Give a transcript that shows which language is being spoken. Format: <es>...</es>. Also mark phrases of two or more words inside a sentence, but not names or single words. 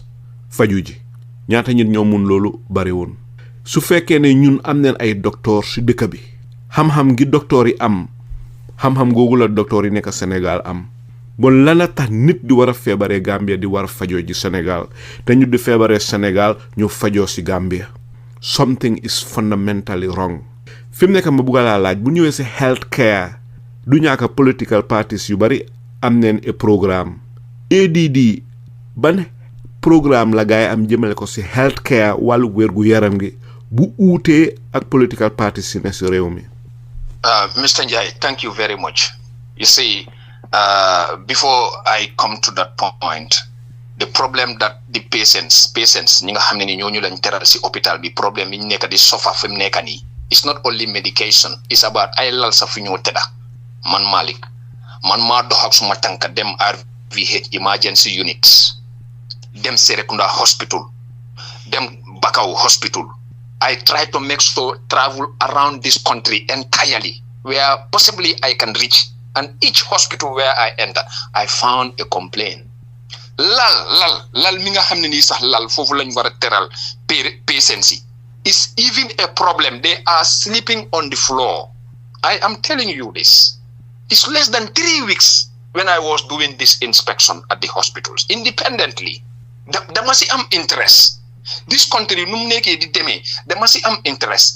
<wo>faju ji ñaata nit ñoo mun loolu bari woon su fekkee ne ñun am neen ay docteur si dëkk bi xam-xam gi docteur yi am xam-xam googu la docteur yi nekk Sénégal am bon lana tax nit di war a feebaree Gambia di war a fajoo ji Sénégal te ñu di feebaree Sénégal ñu fajoo si Gambia</wo> <en>something is fundamentally wrong</en> <wo>fi mu nekk ma bugga laa laaj bu ñëwee si</wo> <en>health care</en> <wo>du ñaaka</wo> <en>political parties</en> <wo>yu bari am neen e programme ADD ban programme la gaay am jëmale ko si</wo> <en>health care</en> <wo>wàllu wérgu yaram gi bu uutee ak</wo> <en>political parties</en> <wo>si ne si réew mi</wo> <en>Mr. Njai, thank you very much. You see, before I come to that point, the problem that the patients,</en> <wo>ñi nga xam ne ni ñooñu lañ teral si hôpital bi problème yi ñu nekk di suffer fi mu nekk nii</wo> <en>it's not only medication, it's about</en> <wo>ay lal sa fu ñëw tëdda man Malik man maa dox ak suma tànka dem RVH</wo> <en>emergency units</en> <wo>dem Serekunda hospital dem Bakaw hospital.</wo> <en>I try to make sure travel around this country entirely where possibly I can reach, and each hospital where I enter I found a complaint</en> <wo>lal mi nga xam ne nii sax lal foofu lañ war a teral</wo> <en>presidency is even a problem. They are sleeping on the floor. I am telling you this. It's less than 3 weeks when I was doing this inspection at the hospitals independently. There must am interest. This country, there must am interest.</en>